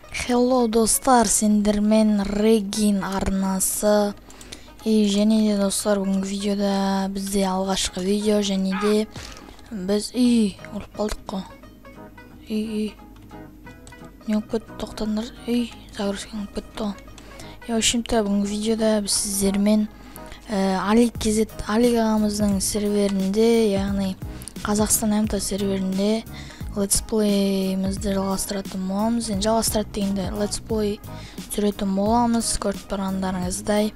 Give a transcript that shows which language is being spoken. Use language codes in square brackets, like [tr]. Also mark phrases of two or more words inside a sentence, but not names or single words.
[kk] Hello достар, сендермен Регин арнасы. Және де достар, бүгінгі видеода бізде алғашқы видео, және де біз ұрып қалдық қой. Не болып кетті, тоқтаңдар. Загрузка болып кетті ғой. [ru] В общем-то, [kk] бүгінгі видеода біз сіздермен Алик ағамыздың серверінде, яғни Қазақстан МТ серверінде летсплейімізді жалғастыратын боламыз. Жалғастырады дегенде летсплей түсіретін боламыз, көріп тұрғандарыңыздай.